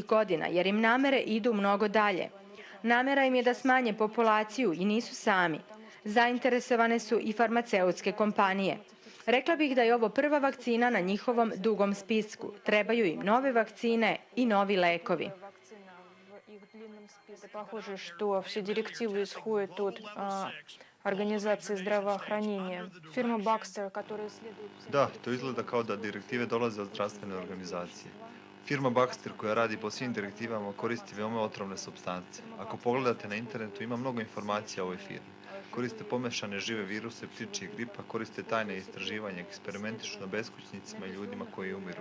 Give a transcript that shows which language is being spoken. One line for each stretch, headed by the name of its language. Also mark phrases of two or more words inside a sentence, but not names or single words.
Serbian: godina, jer im namere idu mnogo dalje. Namera im je da smanje populaciju i nisu sami. Zainteresovane su i farmaceutske kompanije. Rekla bih da je ovo prva vakcina na njihovom dugom spisku. Trebaju im nove vakcine i novi lekovi.
Russian: Похоже, что все директивы исходят от организации здравоохранения. Фирма Baxter, которая следует...
Serbian: Da, to izgleda kao da direktive dolaze od zdravstvene organizacije. Firma Baxter, koja radi po svim direktivama, koristi veoma otrovne supstance. Ako pogledate na internetu, ima mnogo informacija o ovoj firmi. Koriste pomešane žive viruse, ptičjeg gripa, koriste tajne istraživanja, eksperimentišu na beskućnicima i ljudima koji umiru.